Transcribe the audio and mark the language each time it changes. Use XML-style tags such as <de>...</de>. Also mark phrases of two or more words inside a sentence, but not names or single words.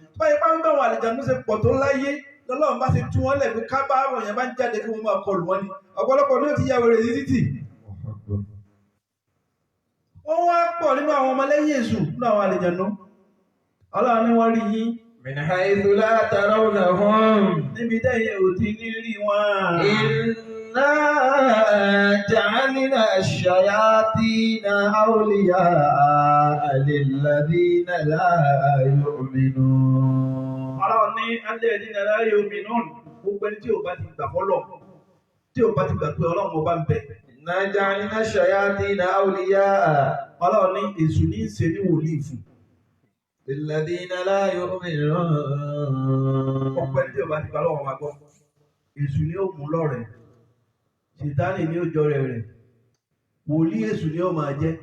<yo>Báyìí bá ń bá àwọn àlìjànú ṣe pọ̀ tó láyé, lọ́lọ́run bá ṣe tú wọn lẹ̀ pé ká bá àwọn èèyàn bá ń jáde kí wọ́n máa kọlù wọn ni. Ọ̀pọ̀lọpọ̀ ní ó ti ya wèrè sí títì. Wọ́n wá pọ̀ nínú àwọn ọmọlẹ́yìn èṣù nínú àwọn àlìjànú. Ọlọ́run ní wọ́n rí yín.</yo> <ar>من حيث لا ترونهم.</ar> <yo>Níbi tẹ́yẹ ò ti ní rí wọn.</yo> <ar>إنا جعلنا الشياطين أولياء للذين لا يؤمنون.</ar> <yo>Ọlọ́run ní</yo> <ar>الذين لا يؤمنون.</ar> <yo>Gbogbo ẹni tí ò bá ti gbà fọ́lọ̀, tí ò bá ti gbà pé Ọlọ́run ọba ń bẹ.</yo> <ar>إنا جعلنا الشياطين أولياء.</ar> <yo>Ọlọ́run ní èṣù ní í ṣe ní wòlíì fún.</yo> <ar>للذين لا يؤمنون.</ar> <yo>Ọ̀pọ̀ ẹni tí ò bá ti gbà lọ́wọ́ máa gbọ́. Èṣù ni ó mú lọ́rẹ̀. Ṣẹ̀tánì ni ó jọrẹ̀ rẹ̀. Wòlíì èṣù ni ó máa jẹ́.</yo>